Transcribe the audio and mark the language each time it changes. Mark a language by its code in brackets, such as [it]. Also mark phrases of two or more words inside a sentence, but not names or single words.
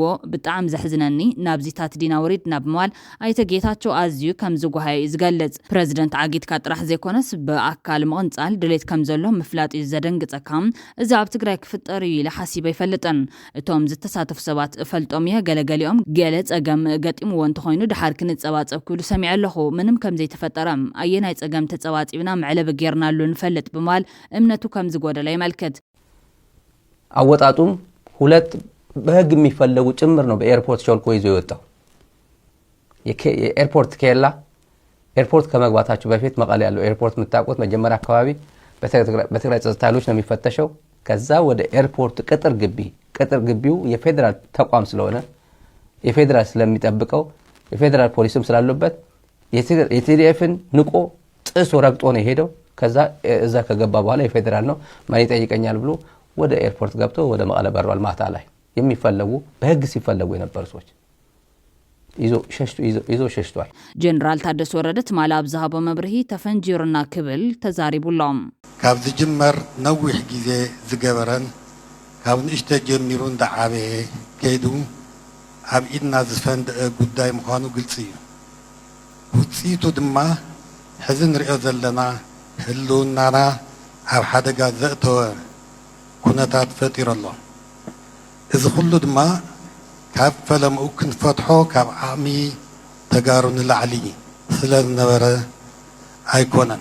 [ti] ብጣዕሚ ዘሕዝነኒ ናብዚታት ዲና ወሪድና ብምባል ኣይተ ጌታቸው ኣዝዩ ከም ዝጓሃይ ዝገልጽ ፕረዚደንት ዓጊትካ ጥራሕ ዘይኮነስ ብኣካል ምቕንጻል ድሌት ከም ዘሎ ምፍላጥ እዩ ዘደንግጸካ እዚ ኣብ ትግራይ ክፍጠር እዩ ኢለ ሓሲበ ይፈልጥን እቶም ዝተሳተፉ ሰባት እፈልጦም እየ ገለገሊኦም ገለ ፀገም ገጢምዎ እንተኾይኑ ድሓር ክንፀባፀብ ክብሉ ሰሚዐ ኣለኹ ምንም ከም ዘይተፈጠረ ኣየናይ ፀገም ተፀባፂብና መዕለብ ጌርናሉ ንፈልጥ ብምባል እምነቱ ከም ዝጎደለ ይመልከት [am] አወጣጡም ሁለት በህግ የሚፈለጉ ጭምር ነው በኤርፖርት ሾልኮ ይዞ የወጣው የኤርፖርት ኬላ ኤርፖርት ከመግባታቸው በፊት መቀለ ያለው ኤርፖርት መታቆት መጀመሪያ አካባቢ በትግራይ ጸጥታ ኃይሎች ነው የሚፈተሸው ከዛ ወደ ኤርፖርት ቅጥር ግቢው የፌደራል ተቋም ስለሆነ የፌደራል ስለሚጠብቀው የፌደራል ፖሊስም ስላሉበት የቲዲኤፍን ንቆ ጥሶ ረግጦ ነው ሄደው ከዛ እዛ ከገባ በኋላ የፌደራል ነው ማን ይጠይቀኛል ብሎ ወደ ኤርፖርት ገብቶ ወደ መቀለ በሯል ማታ ላይ የሚፈለጉ በህግ ሲፈለጉ የነበሩ ሰዎች ይዞ ሸሽቷል [ti] ጀነራል ታደሰ ወረደ ትማል ኣብ ዝሃቦ መብርሂ ተፈንጂርና ክብል ተዛሪቡሎም ካብ ዝጅመር ነዊሕ ግዜ ዝገበረን ካብ ንእሽተ ጀሚሩ እንዳዓበ ከይዱ ኣብ ኢድና ዝፈንድአ ጉዳይ ምዃኑ ግልጽ እዩ ውጽኢቱ ድማ ሕዚ ንሪኦ ዘለና ህልውናና ኣብ ሓደጋ ዘእተወ ኩነታት ፈጢሩ ኣሎ እዚ ኩሉ ድማ ካብ ፈለምኡ ክንፈትሖ ካብ ዓቕሚ ተጋሩ ንላዕሊ ስለ ዝነበረ ኣይኮነን